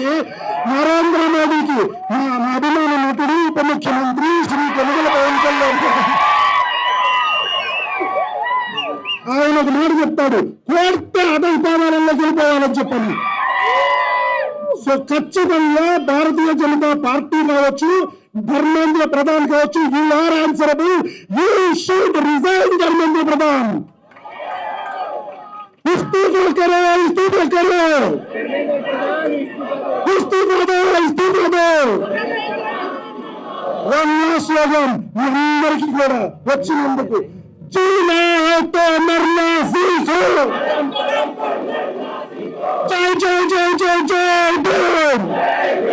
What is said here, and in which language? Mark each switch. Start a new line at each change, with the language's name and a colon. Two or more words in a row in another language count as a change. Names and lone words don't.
Telugu: నరేంద్ర మోదీకి నా అభిమాన నటుడు ఉప ముఖ్యమంత్రి శ్రీ కొనుగోల పవన్ కళ్యాణ్ ఆయన ఒక మాట చెప్తాడు, కోర్టు అధైపాదాలలో గెలిపోవాలని చెప్పాను. సో ఖచ్చితంగా భారతీయ జనతా పార్టీ కావచ్చు, ధర్మేంద్ర ప్రధాన్ కావచ్చు,
English: you are answerable. you should resign ధర్మేంద్ర ప్రధాన్.
Hindi: इस्तीफा करो, इस्तीफा करो, इस्तीफा दो, इस्तीफा दो.
English: one last slogan
Telugu: అందరికీ కూడా వచ్చినందుకు,
Hindi: जीना है तो मरना सीखो. जय जय जय जय जय भीम.